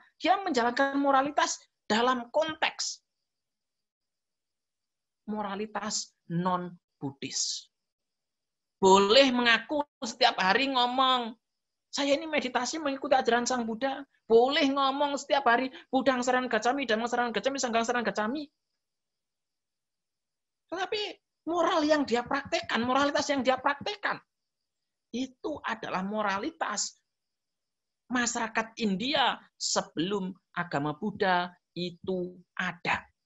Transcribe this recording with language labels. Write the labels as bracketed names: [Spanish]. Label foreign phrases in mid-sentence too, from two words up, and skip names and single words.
[Indonesian] Dia menjalankan moralitas dalam konteks moralitas non-Buddhis. Boleh mengaku setiap hari ngomong, saya ini meditasi mengikuti ajaran Sang Buddha. Boleh ngomong setiap hari, [Pali] Budang saran gacami, Dhammang saran gacami, Sanghang saran gacami. [Indonesian] Tetapi moral yang dia praktekkan, moralitas yang dia praktekkan, itu adalah moralitas masyarakat India sebelum agama Buddha itu ada.